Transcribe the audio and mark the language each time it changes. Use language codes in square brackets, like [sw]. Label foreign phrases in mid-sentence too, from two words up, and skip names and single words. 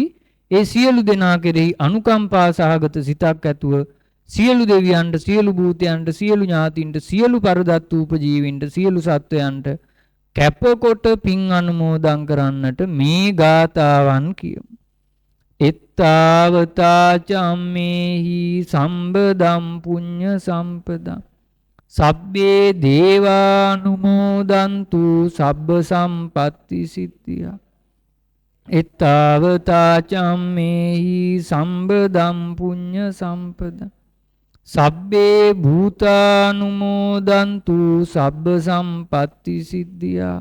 [si] ඒ සියලු දෙනා කෙරෙහි අනුකම්පා සහගත සිතක් ඇතුව සියලු දෙවියන්ට සියලු භූතයන්ට සියලු ඥාතින්ට සියලු පරදත්ත උපජීවීන්ට සියලු සත්වයන්ට කැපකොට පින් අනුමෝදන් කරන්නට මේ ගාථාවන් කියමු. [pi] එත්තාවතා චම්මේහි සම්බදම් පුඤ්ඤ සම්පදම් සබ්බේ දේවානුමෝදන්තු සබ්බ සම්පත්ති සිද්ධියා. එත්තාවතා චම්මේහි සම්බදම් පුඤ්ඤ සම්පදම් සබ්බේ භූතානුමෝදන්තු සබ්බ සම්පත්ති සිද්ධියා.